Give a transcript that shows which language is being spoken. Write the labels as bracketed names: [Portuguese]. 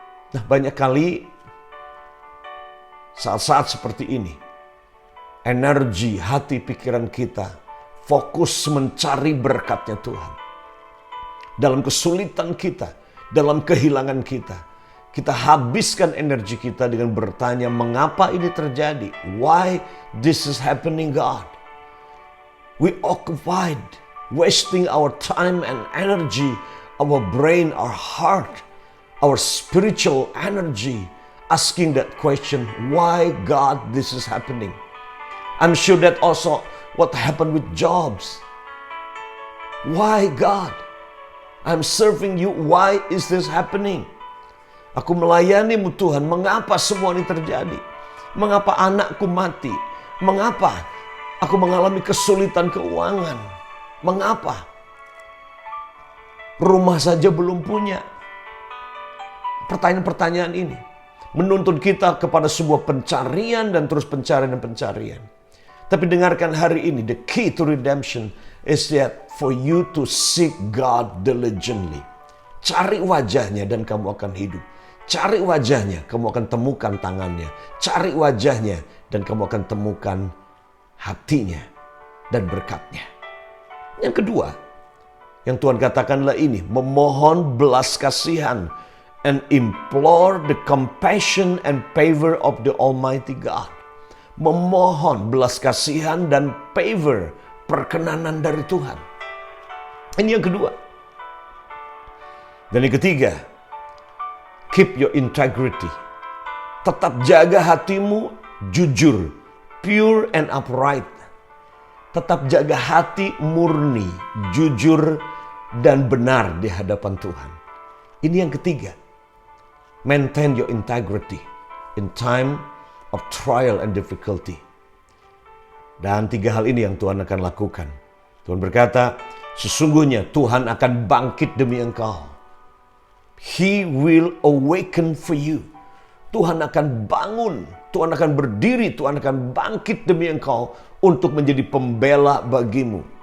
[Indonesian] Nah, banyak kali saat-saat seperti ini, energi hati pikiran kita fokus mencari berkatnya Tuhan. Dalam kesulitan kita, dalam kehilangan kita, kita habiskan energi kita dengan bertanya, mengapa ini terjadi? [English] Why this is happening, God? We occupied, wasting our time and energy, our brain, our heart, our spiritual energy, asking that question, why God this is happening? I'm sure that also what happened with Jobs. Why God? I'm serving you, why is this happening? [Indonesian] Aku melayanimu Tuhan, mengapa semua ini terjadi? Mengapa anakku mati? Mengapa aku mengalami kesulitan keuangan? Mengapa? Rumah saja belum punya. Pertanyaan-pertanyaan ini menuntun kita kepada sebuah pencarian dan terus pencarian dan pencarian. Tapi dengarkan hari ini, [English] the key to redemption is that for you to seek God diligently. [Indonesian] Cari wajahnya dan kamu akan hidup. Cari wajahnya, kamu akan temukan tangannya. Cari wajahnya dan kamu akan temukan hatinya dan berkatnya. Yang kedua, yang Tuhan katakanlah ini, memohon belas kasihan [English] and implore the compassion and favor of the Almighty God. [Indonesian] Memohon belas kasihan dan favor, perkenanan dari Tuhan. Ini yang kedua. Dan yang ketiga, [English] keep your integrity. [Indonesian] Tetap jaga hatimu jujur, [English] pure and upright. [Indonesian] Tetap jaga hati murni, jujur dan benar di hadapan Tuhan. Ini yang ketiga. [English] Maintain your integrity in time of trial and difficulty. [Indonesian] Dan tiga hal ini yang Tuhan akan lakukan. Tuhan berkata, sesungguhnya Tuhan akan bangkit demi engkau. [English] He will awaken for you. [Indonesian] Tuhan akan bangun, Tuhan akan berdiri, Tuhan akan bangkit demi engkau untuk menjadi pembela bagimu.